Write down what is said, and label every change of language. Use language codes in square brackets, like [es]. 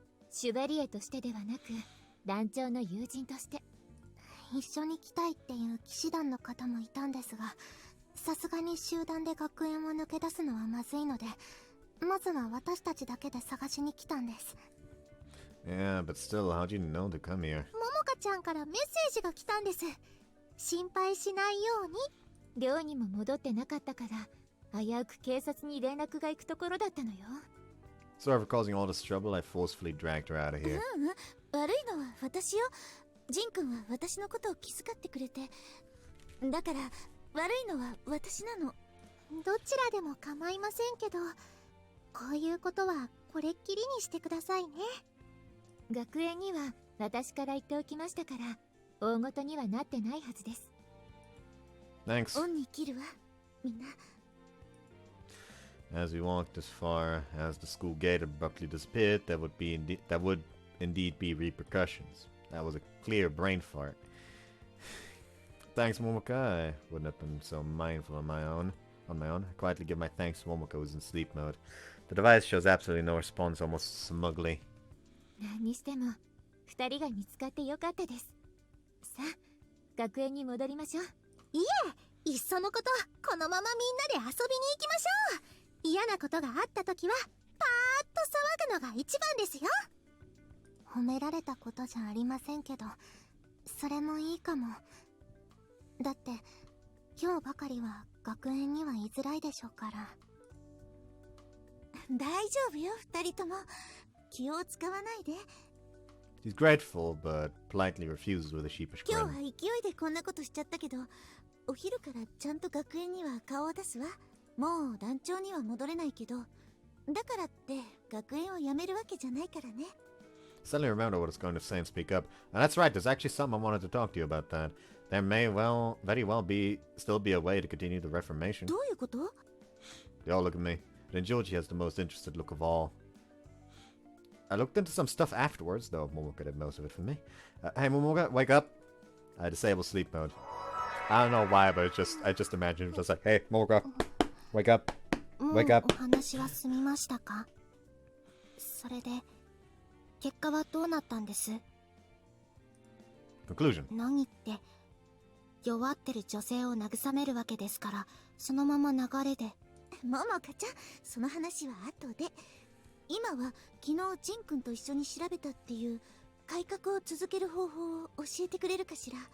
[ja] シュバリエとしてではなく団長の友人として。一緒に来たいっていう騎士団の方もいたんですが、さすがに集団で学園を抜け出すのはまずいので、まずは私たちだけで探しに来たんです。 [en] Yeah, but still, how'd you know to come here? [ja] ももかちゃんからメッセージが来たんです。心配しないように。寮にも戻ってなかったから危うく警察に連絡が行くところだったのよ。 [en] Sorry for causing all this trouble. I forcefully dragged her out of here. [ja] 悪いのは私よ。ジン君は私のことを気遣ってくれて。だから悪いのは私なの。どちらでも構いませんけど、こういうことはこれっきりにしてくださいね。学園には私から言っておきましたから、大ごとにはなってないはずです。 [en] Thanks. [ja] 恩に切るわ、みんな。 [en] As we walked as far as the school gate abruptly disappeared, there would indeed be repercussions. That was a clear brain fart. Thanks, Momoka. I wouldn't have been so mindful on my own. I quietly give my thanks to Momoka, who's in sleep mode. The device shows absolutely no response, almost smugly. [ja] 何にしても二人が見つかってよかったです。さあ、学園に戻りましょう。いえ、いっそのことこのままみんなで遊びに行きましょう。嫌なことがあった時はパーッと騒ぐのが一番ですよ。褒められたことじゃありませんけど、それもいいかも。だって今日ばかりは学園には居づらいでしょうから。大丈夫よ、二人とも。気を使わないで。 [en] She's grateful, but politely refuses with a sheepish [ja] 今日は [en] grin. [ja] 勢いでこんなことしちゃったけど、お昼からちゃんと学園には顔を出すわ。もう団長には戻れないけど、だからって学園を辞めるわけじゃないからね。 [en] Suddenly remember what I was going to say and speak up. And that's right, there's actually something I wanted to talk to you about that. There may very well still be a way to continue the Reformation. [ja] どういうこと？ [en] They all look at me. Then Georgie has the most interested look of all. I looked into some stuff afterwards, though Momoka did most of it for me. Hey Momoka, wake up! I disable sleep mode. I don't know why, but I just imagined it was like, hey Momoka, wake up, wake up. [ja] もうお話は済みましたか？それで結果はどうなったんです？ [en] Conclusion. [ja] 何って弱ってる女性を慰めるわけですから、そのまま流れで。ももかちゃん、その話は後で。今は昨日ジン君と一緒に調べたっていう改革を続ける方法を教えてくれるかしら。